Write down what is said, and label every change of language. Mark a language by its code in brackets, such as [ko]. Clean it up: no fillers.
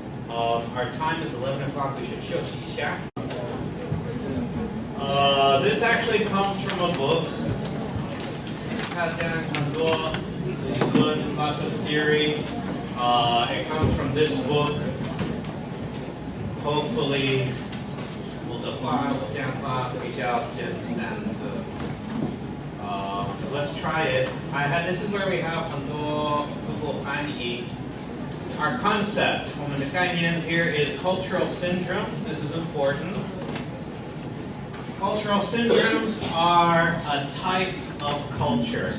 [en] Our time is 11 o'clock. We should [zh] 休息一下. [en] This actually comes from a book. [zh] 它讲很多理论, [en] lots of theory. It comes from this book. [zh] Hopefully, 我讲话比较简单的. [en] So let's try it. This is where we have [zh] 很多 [en] Google 翻译. Our concept, [zh] 我们的概念 [en] here is cultural syndromes. This is important. Cultural syndromes are a type of culture.